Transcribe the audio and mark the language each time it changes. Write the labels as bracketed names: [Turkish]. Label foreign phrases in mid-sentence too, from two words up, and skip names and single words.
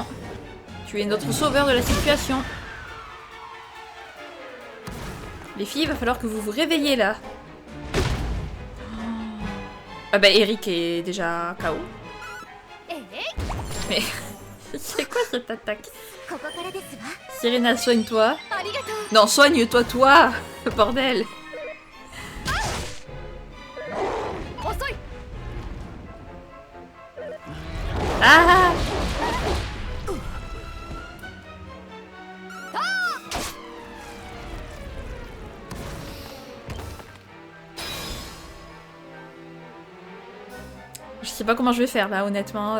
[French] Tu es notre sauveur de la situation. Les filles, il va falloir que vous vous réveillez là. Ah bah Eric est déjà KO. Mais c'est quoi cette attaque? [Japanese] ここからですわ [French] Serena, soigne-toi. [Japanese] ありがとう [French] Non, soigne-toi, toi. Bordel. [Japanese] 遅い Ah. [French] Je sais pas comment je vais faire là, honnêtement.